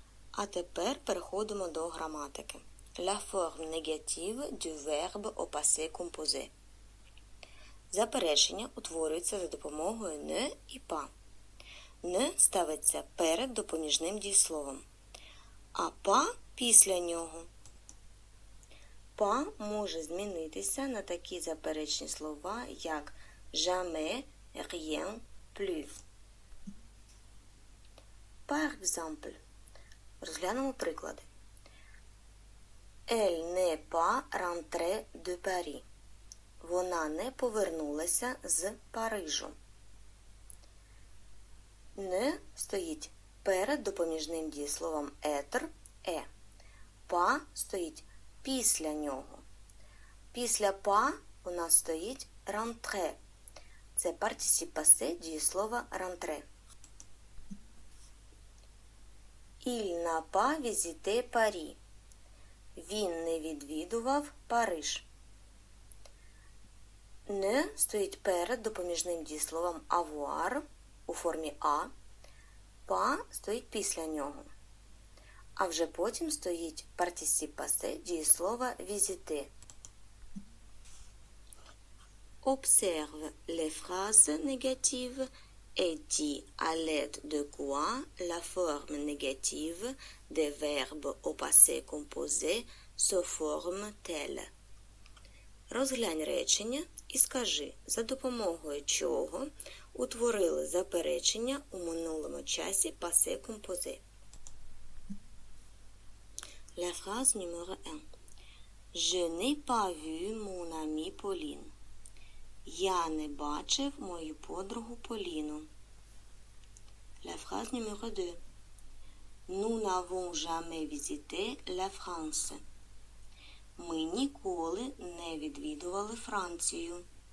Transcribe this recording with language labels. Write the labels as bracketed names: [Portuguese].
[Ukrainian] А тепер переходимо до граматики. [French] La forme négative du verbe au passé composé. [Ukrainian] Заперечення утворюється за допомогою «ne» і «pas». «Ne» ставиться перед допоміжним дієсловом, а «pas» після нього. «Pas» може змінитися на такі заперечні слова, як «jamais», «rien», «plus». [French] Par exemple, [Ukrainian] розглянемо приклади. [French] Elle n'est pas rentrée de Paris. [Ukrainian] Вона не повернулася з Парижу. «Ne» стоїть перед допоміжним дієсловом être, «е». «Pas» стоїть після нього. Після «pas» у нас стоїть «rentrer». Це партісіп пасе дієслова «rentrer». [French] Il n'a pas visité Paris. [Ukrainian] Він не відвідував Париж. «Ne» стоїть перед допоміжним дієсловом avoir у формі «а», «pas» стоїть після нього. А вже потім стоїть партісіп пасе дієслова visiter. [French] Observe les phrases négatives et dis à l'aide de quoi la forme négative des verbes au passé composé se forme-t-elle. [Ukrainian] Розглянь речення і скажи, за допомогою чого утворили заперечення у минулому часі passé composé. [French] La phrase numéro 1. Je n'ai pas vu mon amie Pauline. [Ukrainian] Я не бачив мою подругу Поліну. [French] La phrase numéro 2. Nous n'avons jamais visité la France. [Ukrainian] Ми ніколи не відвідували Францію.